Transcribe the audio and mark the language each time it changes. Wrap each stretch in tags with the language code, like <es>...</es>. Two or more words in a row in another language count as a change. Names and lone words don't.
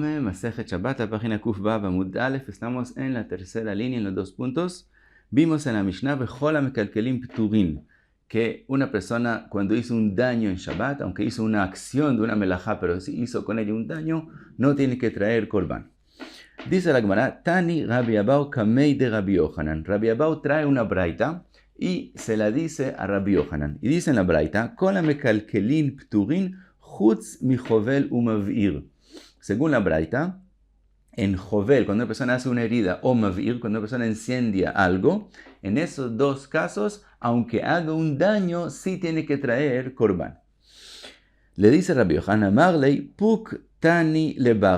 <es>Masejet Shabbat, la página</es> <he>קוף וו עמוד אלף.</he> <es>Estamos en la tercera línea, en los 2 puntos. Vimos en la Mishnah,</es> <he>וכולן מקלקלין פטורין,</he> <es>que una persona cuando hizo un daño en Shabbat, aunque hizo una acción de una melajá, pero si hizo con ella un daño, no tiene que traer korban. Dice la Gemara,</es> <arc>תני רבי אבהו קמיה דרבי יוחנן.</arc> <es>Rabbi Abau trae una braita y se la dice a Rabbi Yohanan. Y dice en la braita,</es> <he>כולן מקלקלין פטורין חוץ מחובל ומבעיר.</he> <es>Según la braita, en chovel, cuando una persona hace una herida, o mavir, cuando una persona incendia algo, en esos dos casos, aunque haga un daño, sí tiene que traer korban. Le dice Rabbi Yohanan, Marley,</es> <arc>פוק תני לברא.</arc>